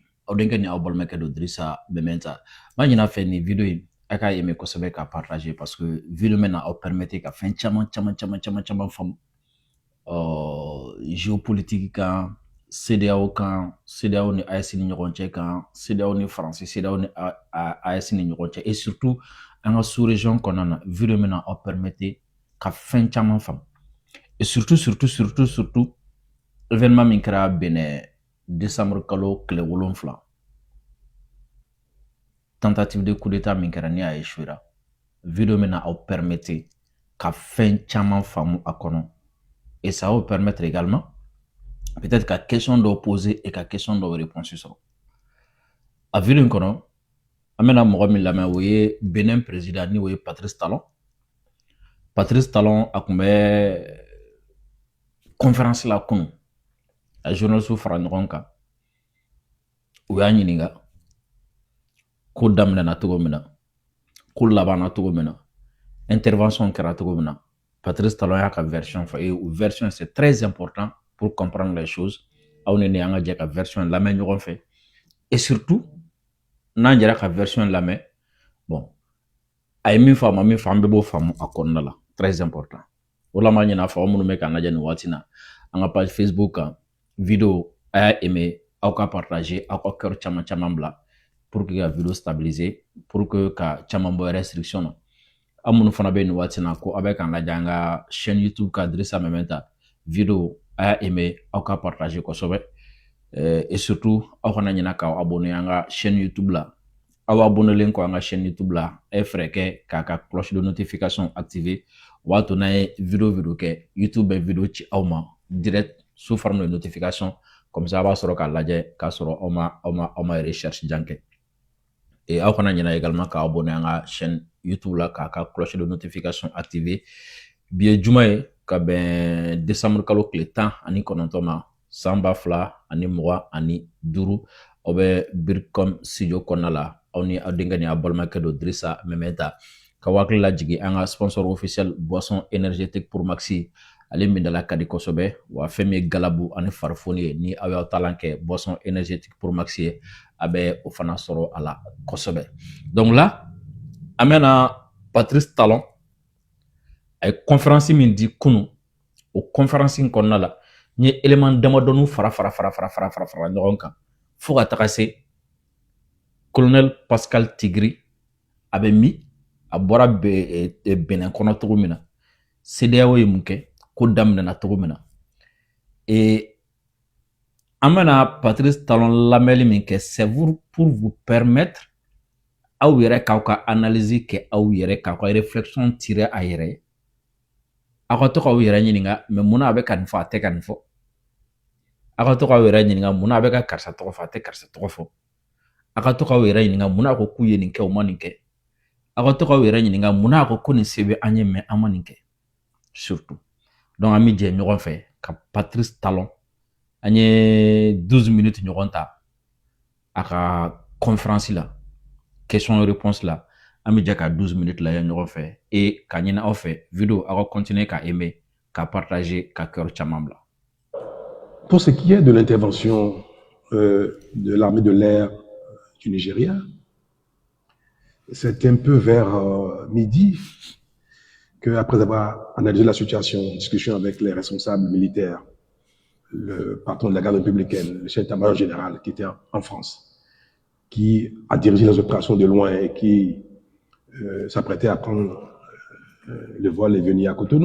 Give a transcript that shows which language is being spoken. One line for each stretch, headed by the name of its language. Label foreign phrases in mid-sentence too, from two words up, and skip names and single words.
Bambara: Aw denkɛ ni aw balimakɛ don Dirisa Bɛmɛnta. N b'a ɲin'a fɛ nin video in a k'a aimer kosɛbɛ k'a partager
French: parce que
Bambara: video in bɛna aw permettre ka fɛn caman faamu. Géopolitique kan, CEDEAO kan, CEDEAO ni AES ni ɲɔgɔn cɛ kan, CEDEAO ni France, CEDEAO ni AES ni ɲɔgɔn cɛ
French: et surtout
Bambara: an ka sous-région kɔnɔna na video in bɛna aw permettre ka fɛn caman faamu.
French: Et surtout
Bambara: événement min kɛra Benin décembre kalo tile 7
French: tentative de coup d'état
Bambara: min kɛra ni a échouera video min na aw permettre ka fɛn caman faamu a kɔnɔ
French: et ça va vous permettre également peut-être
Bambara: ka question dɔw poser et ka question dɔw réponse sɔrɔ a video in kɔnɔ an bɛna mɔgɔ min lamɛn o ye Benin président ni o ye Patrice Talon. Patrice Talon a tun bɛ conférence la kunun a journaliste fara ɲɔgɔn kan u y'a ɲininka ko daminɛna cogo min na ko labanna cogo min na intervention kɛra cogo min na Patrice Talon y'a ka version fɔ
French: et version c'est très important pour comprendre les choses
Bambara: aw ni ne an ka jɛ ka version lamɛn ɲɔgɔn fɛ
French: et surtout
Bambara: n'an jɛra ka version lamɛn bon a ye min fɔ a ma min fɔ an bɛɛ b'o faamu a kɔnɔna la
French: très important
Bambara: o la n b'a ɲin'a fɛ aw minnu bɛ k'an lajɛ nin waati na an ka page Facebook kan video a y'a aimer aw ka partager aw ka cœur caman bila
French: pour que
Bambara: ka video stabiliser
French: pour que
Bambara: ka caman bɔ restriction na aw minnu fana bɛ nin waati na ko aw bɛ k'an lajɛ an ka chaîne YouTube ka Dirisa Bɛmɛnta video a y'a aimer aw ka partager kosɛbɛ
French: et surtout
Bambara: aw kana ɲinɛ k'aw abonner an ka chaîne YouTube la aw abonnelen kɔ an ka chaîne YouTube la a ye fɛɛrɛ kɛ k'a ka
French: cloche de notification
Bambara: activer o b'a to n'an ye video kɛ YouTube bɛ video ci aw ma
French: direct sous forme de notification comme ça
Bambara: a b'a sɔrɔ k'a lajɛ k'a sɔrɔ aw ma recherche jan kɛ et aw kana ɲinɛ également k'aw abonner an ka chaîne YouTube la k'a ka
French: cloche de notification
Bambara: activer bi ye juma ye ka bɛn décembre kalo tile 19 ma san 2025 aw bɛ Bircom studio kɔnɔna la aw ni aw denkɛ ni aw balimakɛ don Dirisa Bɛmɛnta ka hakili lajigin an ka
French: sponsor officiel boisson énergétique pour Maxi
Bambara: ale min dala ka di kosɛbɛ wa fɛn min ye galabu ani farifoni ye ni aw y'aw talan kɛ
French: boisson énergétique pour Maxi
Bambara: ye a bɛ o fana sɔrɔ a la kosɛbɛ
French: donc là
Bambara: an bɛna Patrice Talon a ye conférence min di kunun o conférence in kɔnɔna la n ye élément damadɔni fara ɲɔgɔn kan fo ka taga se colonel Pascal Tigri a bɛ min a bɔra Benin kɔnɔ cogo min na CEDEAO ye mun kɛ ko daminɛna cogo min na et an bɛna Patrice Talon lamɛnli min kɛ
French: c'est pour vous permettre
Bambara: aw yɛrɛ k'aw ka analyse kɛ aw yɛrɛ k'aw ka réflexion tirer a yɛrɛ ye aw ka to k'aw yɛrɛ ɲininka mais mun na a bɛ ka nin fɔ a tɛ ka nin fɔ aw ka to k'aw yɛrɛ ɲininka mun na a bɛ ka karisa tɔgɔ fɔ a tɛ karisa tɔgɔ fɔ aw ka to k'aw yɛrɛ ɲininka mun na a ko k'u ye nin kɛ u ma nin kɛ aw ka to k'aw yɛrɛ ɲininka mun na a ko nin se bɛ an ye mais an ma nin kɛ
French: surtout donc
Bambara: an bɛ jɛ ɲɔgɔn fɛ ka Patrice Talon an ye 12 minutes ɲɔgɔn ta a ka conférence la
French: question et réponse
Bambara: la an bɛ jɛ ka 12 minutes lajɛ ɲɔgɔn fɛ et ka ɲini aw fɛ video aw ka continuer ka aimer ka partager ka cœur caman bila.
French: Pour ce qui est de l'intervention de l'armée de l'air du Nigeria, c'est un peu vers midi qu'après avoir analysé la situation, en discussion avec les responsables militaires, le patron de la garde républicaine, le chef d'état-major général qui était en France, qui a dirigé les opérations de loin et qui s'apprêtait à prendre le vol et venir à Cotonou.